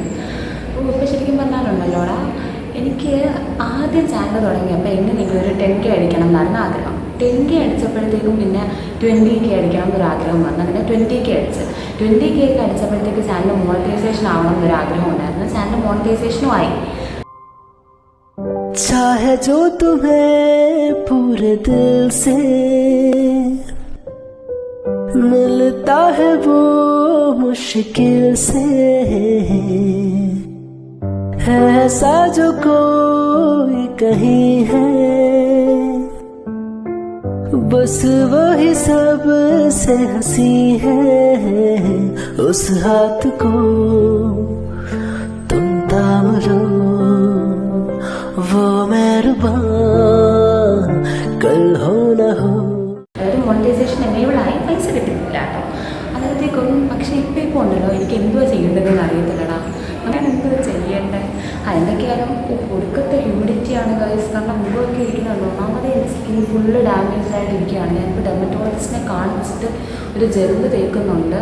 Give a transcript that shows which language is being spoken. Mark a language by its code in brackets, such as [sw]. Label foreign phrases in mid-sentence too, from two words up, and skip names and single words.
[ml] ഇപ്പോൾ ശരിക്കും പറഞ്ഞാലുണ്ടല്ലോടാ, എനിക്ക് ആദ്യം ചാനൽ തുടങ്ങിയപ്പോൾ എങ്ങനെയെങ്കിലും ഒരു 10K അടിക്കണം എന്നായിരുന്നു ആഗ്രഹം. 10K അടിച്ചപ്പോഴത്തേക്കും പിന്നെ 20K അടിക്കണം എന്നൊരാഗ്രഹം വന്നു. അങ്ങനെ 20K അടിച്ച് 20K അടിച്ചപ്പോഴത്തേക്ക് ചാനൽ മോണിറ്റൈസേഷൻ ആവണം എന്നൊരാഗ്രഹം ഉണ്ടായിരുന്നു. ചാനൽ മോണിറ്റൈസേഷനും ആയി. [hi] चाहे जो तुम्हें पूरे दिल से मिलता है वो मुश्किल से, ऐसा जो कोई कहीं है बस वही सब से हंसी है. उस हाथ को तुम थाम लो, वो मेहरबान कल हो न हो. [ml] അതായത് മോണിറ്റൈസേഷൻ എനേബിളായി, പൈസ കിട്ടുന്നില്ല കേട്ടോ അന്നേരത്തേക്കൊന്നും. പക്ഷേ ഇപ്പോൾ ഉണ്ടല്ലോ, എനിക്ക് എന്തുവാ ചെയ്യേണ്ടതെന്ന് അറിയത്തില്ലടാ. ഞാൻ എന്തുവാ ചെയ്യേണ്ടത്? എന്തൊക്കെയായാലും ഒടുക്കത്തെ ഹ്യൂമിഡിറ്റിയാണ് ഗൈസ്. കാരണം മുമ്പൊക്കെ ഇരിക്കുന്നുണ്ട്. ഒന്നാമത് എൻ്റെ സ്കിൻ [en] full damaged [ml] ആയിട്ടിരിക്കുകയാണ്. ഞാനിപ്പോൾ ഡെർമറ്റോളജിസ്റ്റിനെ കാണിച്ചിട്ട് ഒരു ജെല്ല് തേക്കുന്നുണ്ട്.